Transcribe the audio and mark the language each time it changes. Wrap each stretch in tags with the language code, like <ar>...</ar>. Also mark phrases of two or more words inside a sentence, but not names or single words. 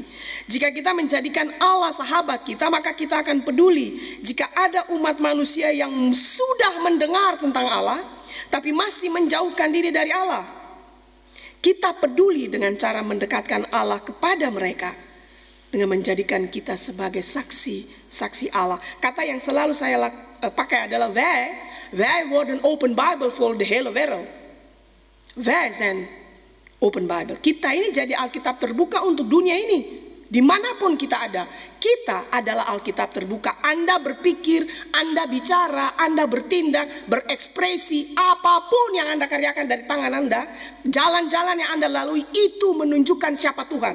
<id>Jika kita menjadikan Allah sahabat kita, maka kita akan peduli jika ada umat manusia yang sudah mendengar tentang Allah, tapi masih menjauhkan diri dari Allah. Kita peduli dengan cara mendekatkan Allah kepada mereka, dengan menjadikan kita sebagai saksi Allah. Kata yang selalu saya pakai adalah</id> <nl>wij worden open Bible voor de hele wereld. Wij zijn open Bible.</nl> <id>Kita ini jadi Alkitab terbuka untuk dunia ini. Dimanapun kita ada, kita adalah Alkitab terbuka. Anda berpikir, Anda bicara, Anda bertindak, berekspresi, apapun yang Anda karyakan dari tangan Anda, jalan-jalan yang Anda lalui itu menunjukkan siapa Tuhan.</id>